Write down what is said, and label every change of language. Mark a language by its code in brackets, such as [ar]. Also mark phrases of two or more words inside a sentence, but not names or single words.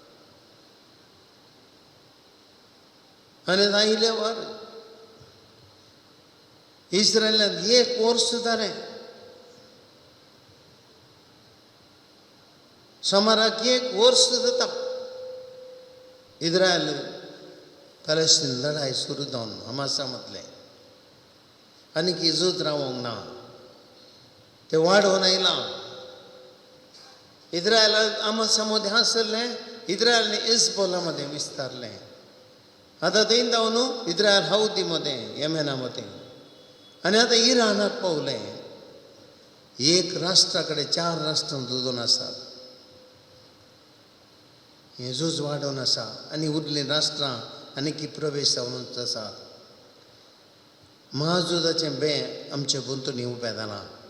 [kok] आनी आयले वर इस्रायलांत 1 वर्स जालें सोमाराक 1 वर्स जाता इस्रायल पॅलेस्टीन लढाई सुरू जावन हमासा मदलें आनीक ही झूज रावोंक ना ते वाडोवन आयलां इस्रायल हमासा मदें आसलें इस्रायलने हिजबुल्ला मध्ये विस्तारलें आतां थंय जावन इस्रायल हौदी मध्ये येमेना मध्ये आनी आतां इराणाक पावलें एक राष्ट्रा कडेन 4 राष्ट्रां झुजून आसात हे झूज वाडोवन आसा आनी उरलीं राष्ट्रां आनी की प्रवेश जावन आसा. महाझुजाचें बें आमचे गुंतुनी उबें जालां.